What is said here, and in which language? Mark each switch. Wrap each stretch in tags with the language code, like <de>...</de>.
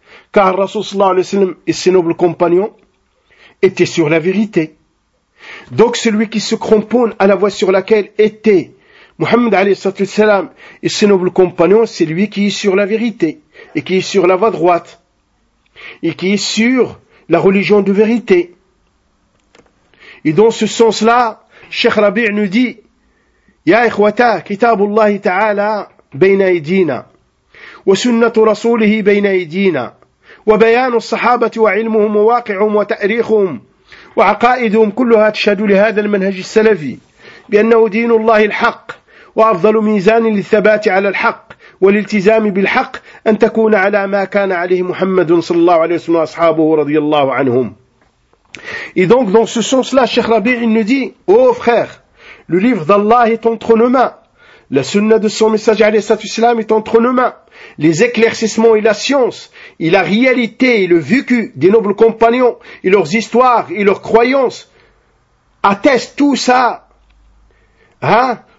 <fr>Car Rasoul sallallahu alayhi wa sallam et ses nobles compagnons étaient sur la vérité. Donc celui qui se cramponne à la voie sur laquelle était Muhammad alayhi salam et ses nobles compagnons, c'est lui qui est sur la vérité et qui est sur la voie droite et qui est sur la religion de vérité. Et dans ce sens-là, Cheikh Rabi' nous dit</fr> <ar>« Ya ikhwata, kitabullahi ta'ala bayna aydina, wa sunnatu rasulihi bayna aydina, wa bayanu sahabati wa ilmuhum wa waqi'hum wa ta'rikhum » وعقائدهم كلها تشهد لهذا المنهج السلفي بأنه دين الله الحق وأفضل ميزان للثبات على الحق والالتزام بالحق أن تكون على ما كان عليه محمد صلى الله عليه وسلم وأصحابه رضي الله عنهم.</ar> <fr>Et donc dans ce sens-là, Cheikh Rabi' il nous dit, oh frère, le livre d'Allah est entre nos mains, la sunna de son message</fr> <ar>عليه الصلاة والسلام</ar> <fr>est entre nos mains. Les éclaircissements et la science, et la réalité et le vécu des nobles compagnons, et leurs histoires et leurs croyances, attestent tout ça. Hein?</fr>